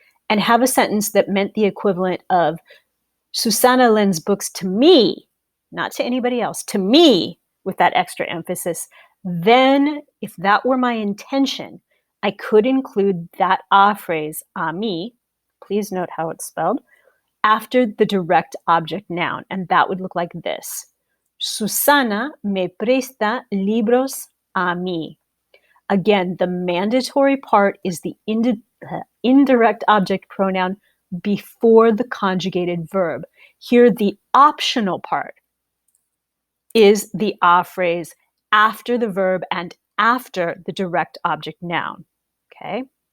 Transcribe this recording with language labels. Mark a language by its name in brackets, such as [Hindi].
[English] and have a sentence that meant the equivalent of Susana lends books to me, not to anybody else, to me, with that extra emphasis, then if that were my intention, I could include that a phrase a mí, please note how it's spelled, after the direct object noun, and that would look like this. [Spanish] Susana me presta libros a mí. [English] Again, the mandatory part is the indirect object pronoun before the conjugated verb. Here, the optional part is the a phrase after the verb and after the direct object noun. Okay?